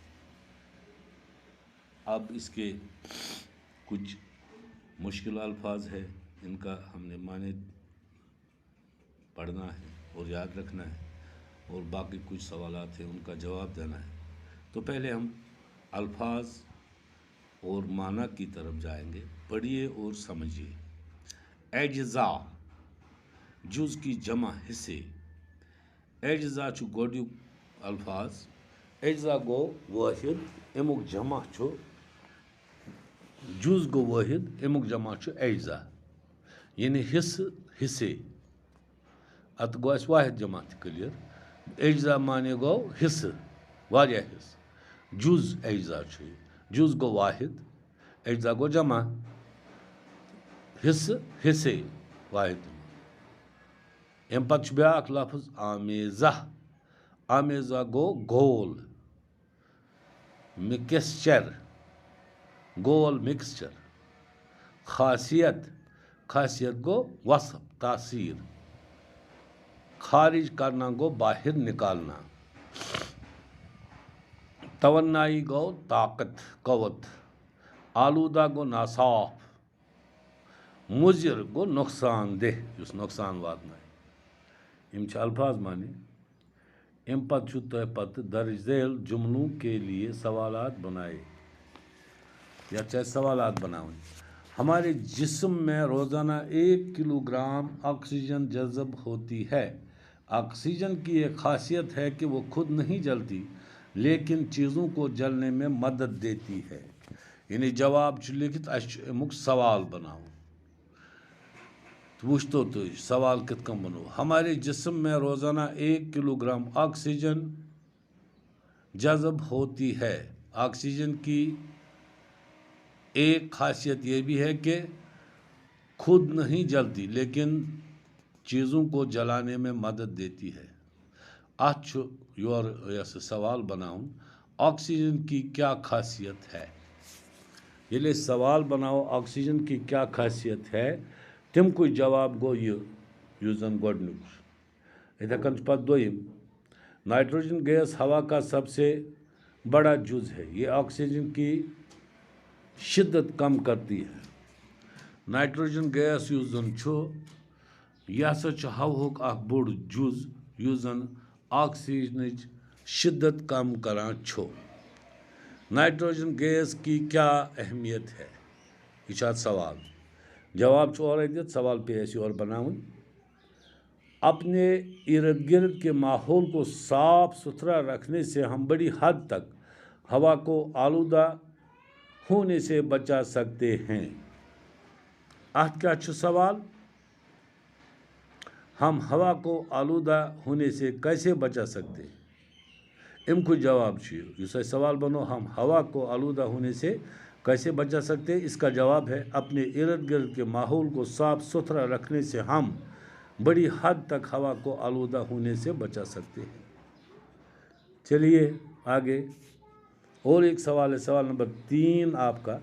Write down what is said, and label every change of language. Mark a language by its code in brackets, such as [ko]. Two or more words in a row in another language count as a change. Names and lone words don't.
[ur] اب اس کے کچھ مشکل الفاظ ہے، ان کا ہم نے معنی پڑھنا ہے اور یاد رکھنا ہے، اور باقی کچھ سوالات ہیں ان کا جواب دینا ہے۔ تو پہلے ہم الفاظ اور معنی کی طرف جائیں گے، پڑھیے اور سمجھیے۔ اجزاء جز کی جمع حصے۔ [ks] اجزاء چھُ گۄڈنیُک الفاظ۔ اجزاء گو واحد، امیُک جمع چھُ جز گو واحد، امیُک جمع چھُ اجزاء، یعنی حصے۔ اتھ گو اَسہِ واحد جمع تہِ کلیئر۔ اجزاء معنی گو حصہٕ، واریاہ حصہٕ۔ جز اجزاء چھُ یہِ، جز گو واحد، اجزاء گو جمع، حصے واحد جمع۔ امہِ پتہٕ چھُ بیٛاکھ لفظ آمیزہ۔ آمیزہ گو گول، مکسچر، گول مکسچر۔ خاصیت، خاصیت گو وصف، تاثیر۔ [ur] خارج کرنا گو باہر نکالنا۔ [ks] توانائی گو طاقت، قوت۔ آلودہ گو ناصاف۔ مضر گو نقصان دہ، یُس نقصان واتنایہِ۔ یِم چھِ الفاظ معنی۔ امہِ پتہٕ چھُ تۄہہِ پتہٕ [ur] درج ذیل جملوں کے لیے سوالات بنائے۔ [ks] یتھ چھِ اَسہِ سوالات بناوٕنۍ۔ [ur] ہمارے جسم میں روزانہ 1 کلو گرام آکسیجن جذب ہوتی ہے۔ آکسیجن کی ایک خاصیت ہے کہ وہ خود نہیں جلتی، لیکن چیزوں کو جلنے میں مدد دیتی ہے۔ [ks] یعنی جواب چھُ لکھِتھ، اَسہِ چھُ امیُک سوال بناوُن۔ وٕچھتو تُہۍ سوال کِتھ کٔنۍ بنوو۔ [ur] ہمارے جسم میں روزانہ 1 کلو گرام آکسیجن جذب ہوتی ہے۔ آکسیجن کی ایک خاصیت یہ بھی ہے کہ خود نہیں جلتی، لیکن چیزوں کو جلانے میں مدد دیتی ہے۔ [ks] اتھ چھُ یور یۄس سوال بناوُن، [ur] آکسیجن کی کیا خاصیت ہے۔ [ks] ییٚلہِ أسۍ سوال بناوو [ur] آکسیجن کی کیا خاصیت ہے، [ks] تَمکُے جواب گوٚو یہِ یُس زن گۄڈنیُک چھُ۔ یِتھے کٔنۍ چھُ پتہٕ دوٚیِم، [ur] نائٹروجن گیس ہوا کا سب سے بڑا جز ہے، یہ آکسیجن کی شدت کم کرتی ہے۔ [ks] نائٹروجن گیس یُس زن چھُ، یہِ ہسا چھُ ہوہُک اکھ بوٚڑ جز یُس زن آکسیجنٕچ شدت کم کران چھُ۔ [ur] نائٹروجن گیس کی کیا اہمیت ہے، [ks] یہ چھُ اتھ سوال۔ جواب چھُ اورے دِتھ، سوال پیٚیہِ اَسہِ یورٕ بناوُن۔ [ur] اپنے ارد گرد کے ماحول کو صاف ستھرا رکھنے سے ہم بڑی حد تک ہوا کو آلودہ ہونے سے بچا سکتے ہیں۔ [ks] اتھ کیا چھُ سوال؟ [ur] ہم ہوا کو آلودہ ہونے سے کیسے بچا سکتے ہیں؟ [ks] امیُک جواب چھُ یہِ، یُس اَسہِ سوال بنو، [ur] ہم ہوا کو آلودہ ہونے سے کیسے بچا سکتے ہیں، اس کا جواب ہے اپنے ارد گرد کے ماحول کو صاف ستھرا رکھنے سے ہم بڑی حد تک ہوا کو آلودہ ہونے سے بچا سکتے ہیں۔ چلیے آگے اور ایک سوال ہے، سوال نمبر 3 آپ کا۔